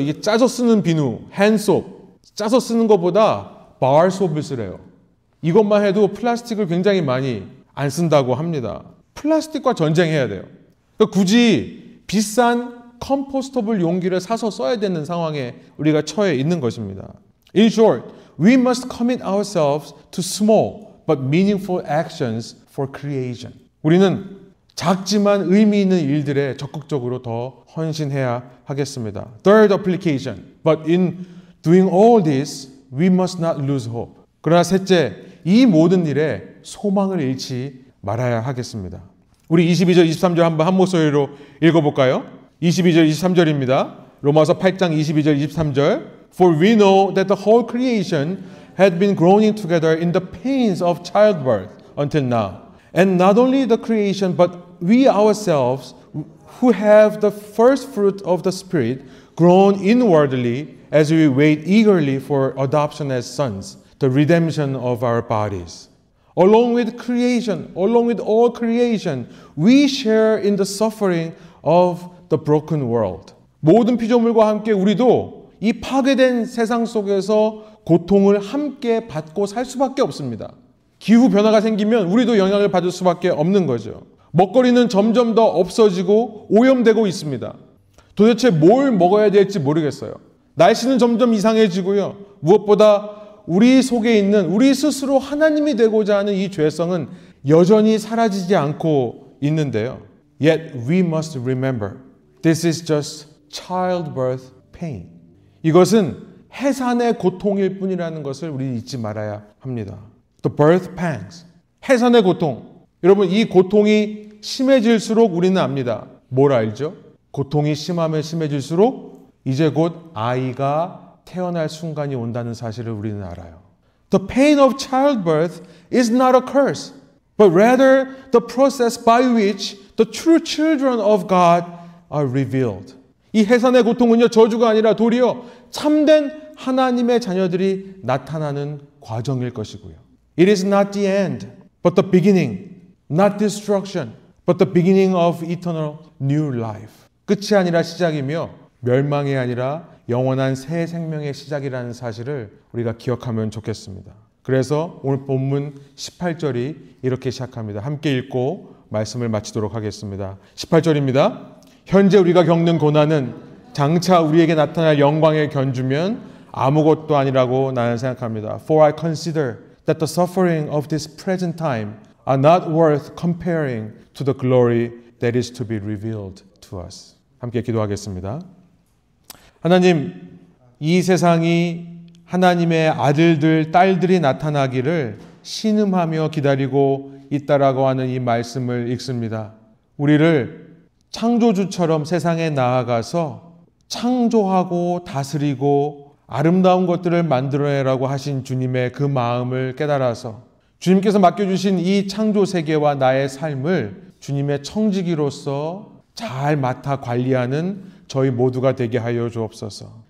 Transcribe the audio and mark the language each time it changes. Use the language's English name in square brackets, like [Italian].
[Korean] 이게 짜서 쓰는 비누, 핸드솝, 짜서 쓰는 것보다 바알솝을 쓰래요. 이것만 해도 플라스틱을 굉장히 많이 안 쓴다고 합니다. 플라스틱과 전쟁해야 돼요. 그러니까 굳이 비싼 컴포스터블 용기를 사서 써야 되는 상황에 우리가 처해 있는 것입니다. [English] In short, we must commit ourselves to small but meaningful actions for creation. [Korean] 우리는 작지만 의미 있는 일들에 적극적으로 더 헌신해야 하겠습니다. [English] Third application. But in doing all this, we must not lose hope. [Korean] 그러나 셋째, 이 모든 일에 소망을 잃지 말아야 하겠습니다. 우리 22절, 23절 한번 한 목소리로 읽어볼까요? 22절, 23절입니다. 로마서 8장 22절 23절 [English] For we know that the whole creation had been groaning together in the pains of childbirth until now. And not only the creation but we ourselves who have the first fruit of the Spirit groan inwardly as we wait eagerly for adoption as sons, the redemption of our bodies. Along with creation, along with all creation, we share in the suffering of the broken world. [Korean] 모든 피조물과 함께 우리도 이 파괴된 세상 속에서 고통을 함께 받고 살 수밖에 없습니다. 기후 변화가 생기면 우리도 영향을 받을 수밖에 없는 거죠. 먹거리는 점점 더 없어지고 오염되고 있습니다. 도대체 뭘 먹어야 될지 모르겠어요. 날씨는 점점 이상해지고요. 무엇보다 우리 속에 있는 우리 스스로 하나님이 되고자 하는 이 죄성은 여전히 사라지지 않고 있는데요. [English] Yet we must remember, this is just childbirth pain. [Korean] 이것은 해산의 고통일 뿐이라는 것을 우리 잊지 말아야 합니다. [English] The birth pangs. [Korean] 해산의 고통. 여러분, 이 고통이 심해질수록 우리는 압니다. 뭘 알죠? 고통이 심하면 심해질수록 이제 곧 아이가 태어날 순간이 온다는 사실을 우리는 알아요. [English] The pain of childbirth is not a curse, but rather the process by which the true children of God are revealed. [Korean] 이 해산의 고통은요, 저주가 아니라 도리어 참된 하나님의 자녀들이 나타나는 과정일 것이고요. [English] It is not the end, but the beginning. Not destruction, but the beginning of eternal new life. [Korean] 끝이 아니라 시작이며 멸망이 아니라 영원한 새 생명의 시작이라는 사실을 우리가 기억하면 좋겠습니다. 그래서 오늘 본문 18절이 이렇게 시작합니다. 함께 읽고 말씀을 마치도록 하겠습니다. 18절입니다. 현재 우리가 겪는 고난은 장차 우리에게 나타날 영광에 견주면 아무것도 아니라고 나는 생각합니다. [English] For I consider that the suffering of this present time are not worth comparing to the glory that is to be revealed to us. [Korean] 함께 기도하겠습니다. 하나님, 이 세상이 하나님의 아들들, 딸들이 나타나기를 신음하며 기다리고 있다라고 하는 이 말씀을 읽습니다. 우리를 창조주처럼 세상에 나아가서 창조하고 다스리고 아름다운 것들을 만들어내라고 하신 주님의 그 마음을 깨달아서 주님께서 맡겨주신 이 창조 세계와 나의 삶을 주님의 청지기로서 잘 맡아 관리하는 저희 모두가 되게 하여 주옵소서.